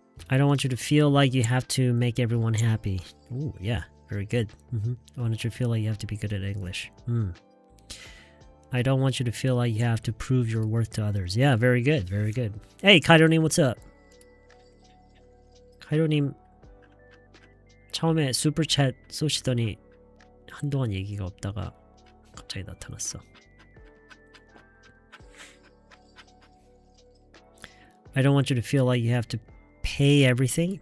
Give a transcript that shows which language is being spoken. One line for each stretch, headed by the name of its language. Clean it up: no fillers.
English: I don't want you to feel like you have to make everyone happy. Ooh, yeah, very good. I want you to feel like you have to be good at English. I don't want you to feel like you have to prove your worth to others. Yeah, very good, very good. Hey, 카이로님, what's up?
Korean: 카이로님 처음에 슈퍼챗 쏘시더니 한동안 얘기가 없다가 갑자기 나타났어.
English: I don't want you to feel like you have to pay everything.